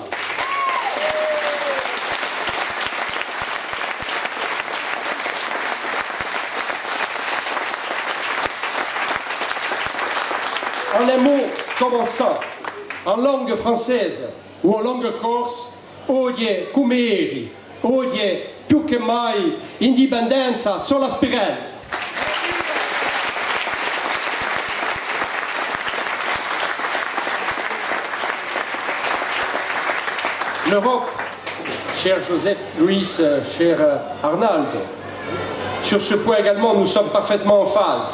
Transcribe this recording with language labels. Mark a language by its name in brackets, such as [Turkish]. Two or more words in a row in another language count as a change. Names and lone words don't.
[French] En un mot commençant, en langue française ou en langue corse, [Italian] oggi come ieri, oggi più che mai, indipendenza sulla speranza. [French] L'Europe, cher Joseph Louis, cher Arnaldo, sur ce point également nous sommes parfaitement en phase.